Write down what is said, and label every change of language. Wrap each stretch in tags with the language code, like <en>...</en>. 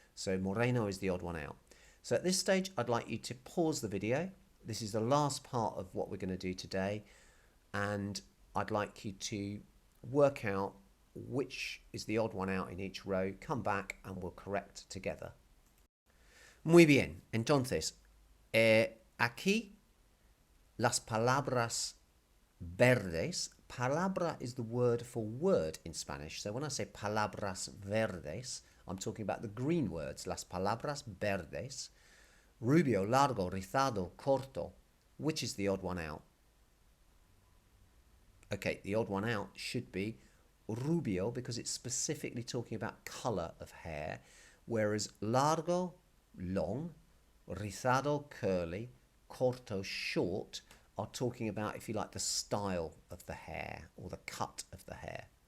<en>So moreno is the odd one out. So at this stage, I'd like you to pause the video. This is the last part of what we're going to do today, and I'd like you to work out which is the odd one out in each row. Come back and we'll correct together.</en> <es>Muy bien. Entonces, aquí las palabras verdes.</es> <en>Palabra is the word for word in Spanish. So when I say</en> <es>palabras verdes,</es> <en>I'm talking about the green words.</en> <es>Las palabras verdes. Rubio, largo, rizado, corto.</es> <en>Which is the odd one out? Okay, the odd one out should be rubio, because it's specifically talking about colour of hair, whereas largo, long, rizado, curly, corto, short, are talking about, if you like, the style of the hair or the cut of the hair.</en>